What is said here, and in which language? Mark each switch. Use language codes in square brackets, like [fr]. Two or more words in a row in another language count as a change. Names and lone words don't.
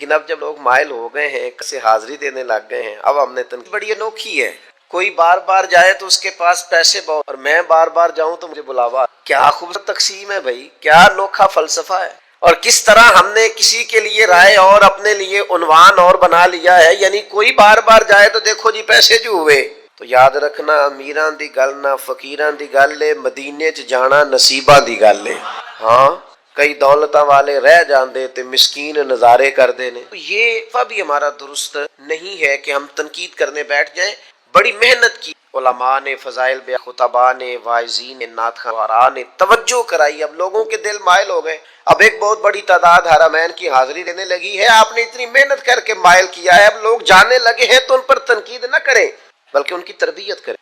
[ur] لیکن اب جب لوگ مائل ہو گئے ہیں، سے حاضری دینے لگ گئے ہیں، اب ہم نے تنقید بڑی انوکھی ہے، کوئی بار بار جائے تو اس کے پاس پیسے بہت، اور میں بار بار جاؤں تو مجھے بلاوا۔ کیا خوبصورت تقسیم ہے بھائی، کیا انوکھا فلسفہ ہے، اور کس طرح ہم نے کسی کے لیے رائے اور اپنے لیے عنوان اور بنا لیا ہے، یعنی کوئی بار بار جائے تو دیکھو جی پیسے جو ہوئے، [pa] تو یاد رکھنا امیراں دی گل نہ فقیراں دی گل ہے، مدینے چ جانا نصیباں دی گل ہے۔ ہاں کئی دولتاں والے رہ جاندے تے مسکین نظارے کردے نے۔ [ur] یہ بھی ہمارا درست نہیں ہے کہ ہم تنقید کرنے بیٹھ جائیں۔ بڑی محنت کی علماء نے، فضائل بیا خطباء نے، واعظین نے، نعت خواراں نے توجہ کرائی، اب لوگوں کے دل مائل ہو گئے۔ اب ایک بہت بڑی تعداد حرمین کی حاضری دینے لگی ہے، آپ نے اتنی محنت کر کے مائل کیا ہے، اب لوگ جانے لگے ہیں تو ان پر تنقید نہ کریں بلکہ ان کی تربیت کریں۔